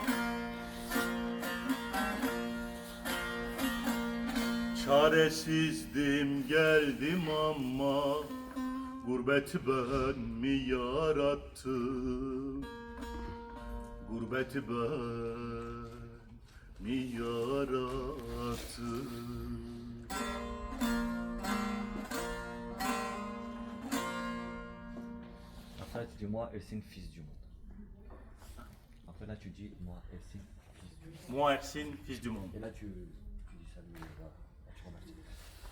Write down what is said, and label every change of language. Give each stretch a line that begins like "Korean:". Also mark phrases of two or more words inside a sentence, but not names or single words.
Turkish: Çaresizdim geldim ama, gurbeti ben mi yarattım? Gurbeti ben mi yarattım?
French: Après, tu dis moi, Ersin, fils du monde. Après, là, tu dis moi, Ersin, fils du monde. Moi, Ersin, fils du monde. Et là, tu dis salut, voilà. Tu remercies.